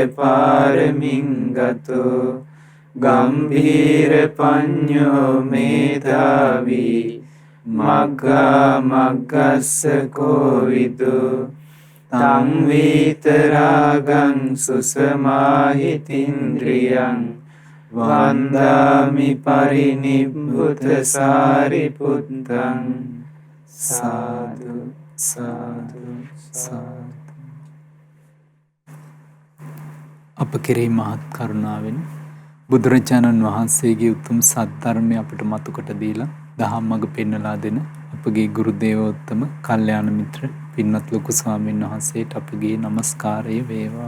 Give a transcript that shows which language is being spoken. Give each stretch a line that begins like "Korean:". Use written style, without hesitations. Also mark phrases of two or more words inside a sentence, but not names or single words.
Pali: පාරමිං ගතෝ ගම්භීර පඤ්ඤෝ මේධාවී මග්ගා මග්ගස්ස කෝවිදෝ තං වීතරාගං සුසමාහිතින්ද්‍රියං වන්දාමි පරිනිබ්බුත සාරිපුත්තං। साधु साधु साधु।
Sinhala: අප කෙරෙහි මහත් කරුණාවෙන් බුදුරජාණන් වහන්සේගේ උතුම් සද්ධර්මය අපිට මතු කොට දීලා දහම් මඟ පෙන්වලා දෙන අපගේ ගුරු දේවෝත්තම කල්යාණ මිත්‍ර පින්වත් ලොකු ස්වාමීන් වහන්සේට අපගේ নমස්කාරය වේවා।